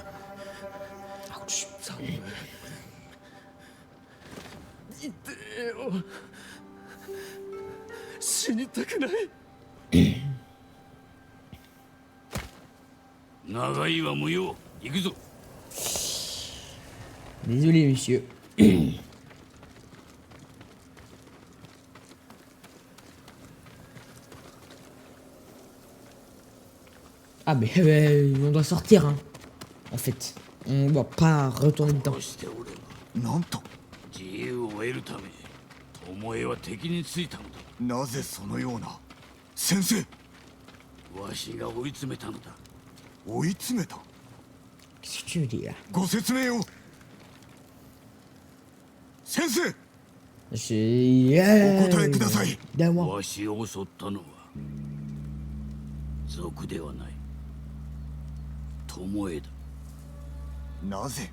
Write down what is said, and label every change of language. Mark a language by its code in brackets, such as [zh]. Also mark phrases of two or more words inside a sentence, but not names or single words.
[ja] 寒い。痛えよ。死にたくない。長いは無用。行くぞ。 [fr] Désolé, monsieur. Ah, mais on doit sortir, hein. En fait, on doit pas retourner dedans. [ja] こうして俺はなんと。自由を得るため巴は敵についたのだ。なぜそのような。先生。わしが追い詰めたのだ。追い詰めた。 [fr] Qu'est-ce que tu veux dire? [ja] ご説明を。先生。 [fr] Je... [ja] お答えください。 [fr] Donne-moi. [ja] わしを襲ったのは賊ではない巴だ。なぜ。